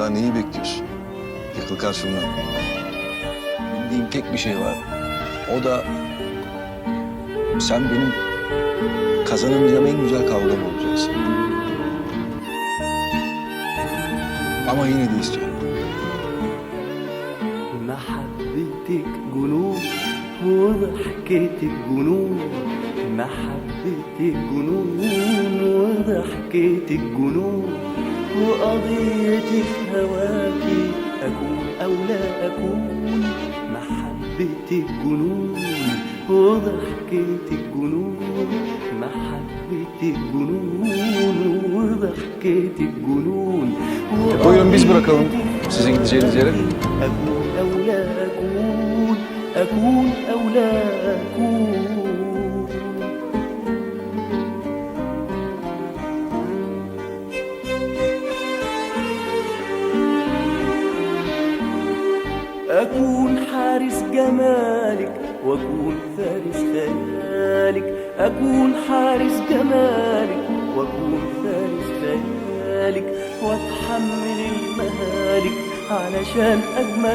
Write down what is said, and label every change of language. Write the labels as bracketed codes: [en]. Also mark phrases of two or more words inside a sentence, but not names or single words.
[tr] Daha neyi bekliyorsun? Yıkıl karşımdan. Bildiğim tek bir şey var. O da sen benim kazanamayacağım en güzel kavgam olacaksın. Ama yine de istiyorum. [ar] محبتك جنون وضحكتك جنون محبتك جنون وضحكتك جنون وقضيتي في هواكي أكون أو لا أكون محبتك جنون وضحكتك جنون محبتك جنون وضحكتك جنون [tr] Buyurun biz bırakalım sizi gideceğiniz yere. [ar] أكون أو لا أكون أكون أو لا أكون أكون حارس جمالك وأكون فارس خيالك أكون حارس جمالك وأكون فارس خيالك وأتحمل المهالك علشان أجمل